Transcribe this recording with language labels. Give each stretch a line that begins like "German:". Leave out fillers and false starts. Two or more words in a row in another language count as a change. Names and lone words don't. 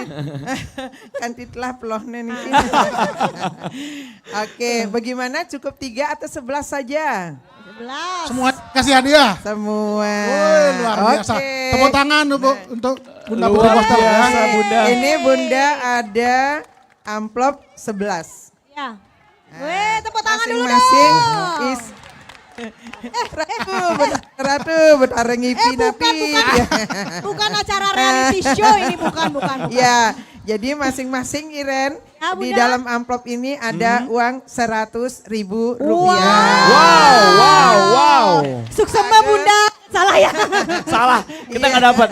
Indonesian: Kan titlah pelohnya nih. Oke, bagaimana cukup 3 atau 11 saja? 11. Semua kasih hadiah. Semua. Woi, luar biasa. Oke. Tepuk tangan untuk Bunda Putri Luar Koster ya. biasa, Bunda. Ini Bunda ada amplop 11. Ya. Weh, tepuk tangan dulu Masing-masing dong.
Balinese: is Ratu betara ngipi napi.
Indonesian: Bukan acara reality show ini, bukan. Ya, jadi masing-masing Iren Ya, di Bunda. dalam amplop ini ada uang 100.000 Wow. rupiah. Wow. Sukses Mbak Bunda. Salah ya. Salah, kita nggak dapat.